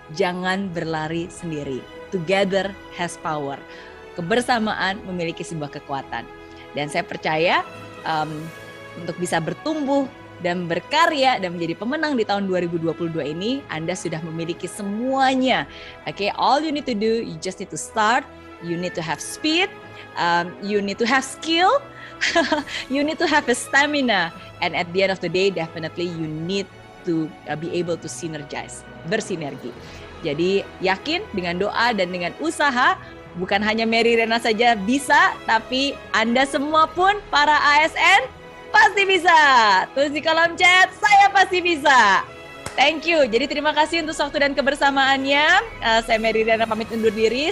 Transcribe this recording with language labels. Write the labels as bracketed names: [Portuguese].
[Indonesian] Jangan berlari sendiri. [English] Together has power. [Indonesian] Kebersamaan memiliki sebuah kekuatan. Dan saya percaya untuk bisa bertumbuh dan berkarya dan menjadi pemenang di tahun 2022 ini, Anda sudah memiliki semuanya. [English] Okay, all you need to do, you just need to start. You need to have speed. You need to have skill. You need to have a stamina, and at the end of the day, definitely you need to be able to synergize, bersinergi. [Indonesian] Jadi yakin dengan doa dan dengan usaha, bukan hanya Mary Riana saja bisa, tapi Anda semua pun para ASN pasti bisa. Tulis di kolom chat, saya pasti bisa. [English] Thank you. [Indonesian] Jadi terima kasih untuk waktu dan kebersamaannya. Saya Mary Riana pamit undur diri.